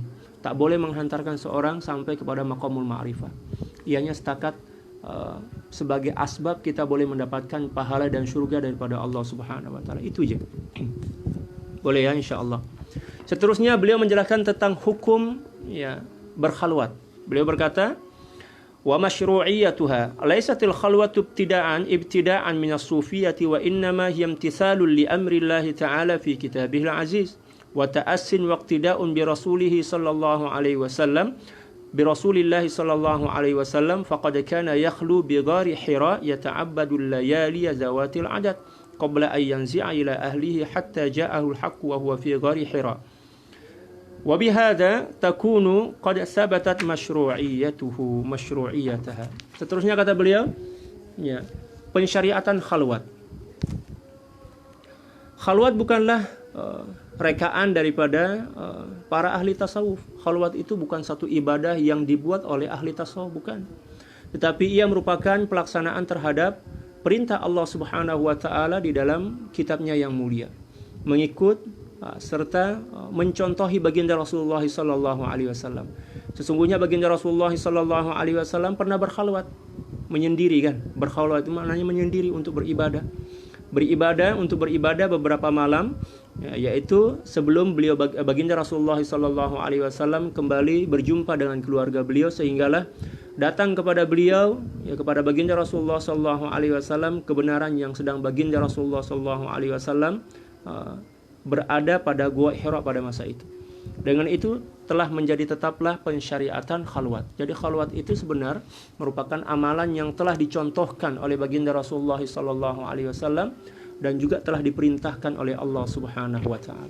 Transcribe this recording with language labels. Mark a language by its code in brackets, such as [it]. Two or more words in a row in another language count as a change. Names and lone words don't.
[ms] Tak boleh menghantarkan seorang sampai kepada [ar] مقام المعرفة. [ms] Ianya setakat sebagai asbab kita boleh mendapatkan pahala dan syurga daripada [ar] الله سبحانه وتعالى. [ms] Itu je. Boleh ya, insyaallah. Seterusnya beliau menjelaskan tentang hukum berkhalwat. Beliau berkata, [ar] ومشروعيتها ليست الخلوة ابتداعا من الصوفية وإنما هي امتثال لأمر الله تعالى في كتابه العزيز وتأس واقتداء برسوله صلى الله عليه وسلم فقد كان يخلو بغار حراء يتعبد الليالي ذوات العدد قبل أن ينزع إلى أهله حتى جاءه الحق وهو في غار حراء. وبهذا تكون قد ثبتت مشروعيتها. [ms] Seterusnya kata beliau, pensyariatan khalwat. Khalwat bukanlah rekaan daripada para ahli tasawuf. Khalwat itu bukan satu ibadah yang dibuat oleh ahli tasawuf, bukan. Tetapi ia merupakan pelaksanaan terhadap perintah [ar] الله سبحانه وتعالى [ms] di dalam kitabnya yang mulia. Mengikut serta mencontohi baginda Rasulullah [ar] صلى الله عليه وسلم. [ms] Sesungguhnya baginda Rasulullah [ar] صلى الله عليه وسلم [ms] pernah berkhalwat, menyendiri kan. Berkhalwat itu maknanya menyendiri untuk beribadah. Untuk beribadah beberapa malam, yaitu sebelum beliau baginda Rasulullah [ar] صلى الله عليه وسلم [ms] kembali berjumpa dengan keluarga beliau, sehinggalah datang kepada beliau, kepada baginda Rasulullah [ar] صلى الله عليه وسلم [ms] kebenaran yang sedang baginda Rasulullah [ar] صلى الله عليه وسلم [ms] berada pada Gua Hira pada masa itu. Dengan itu telah menjadi tetaplah pensyariatan khalwat. Jadi khalwat itu sebenarnya merupakan amalan yang telah dicontohkan oleh baginda Rasulullah [ar] صلى الله عليه وسلم [ms] dan juga telah diperintahkan oleh [ar] الله سبحانه وتعالى.